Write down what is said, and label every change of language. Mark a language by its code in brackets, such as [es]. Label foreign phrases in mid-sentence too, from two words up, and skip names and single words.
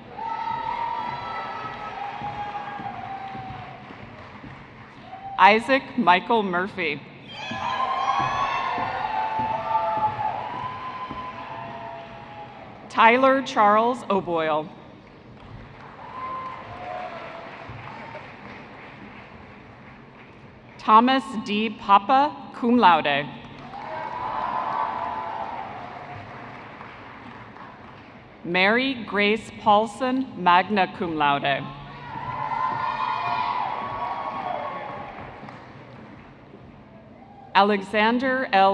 [en] Isaac Michael Murphy. Tyler Charles O'Boyle. Thomas D. [la] Papa, cum laude. Mary Grace Paulson, magna cum laude. [en] Alexander L.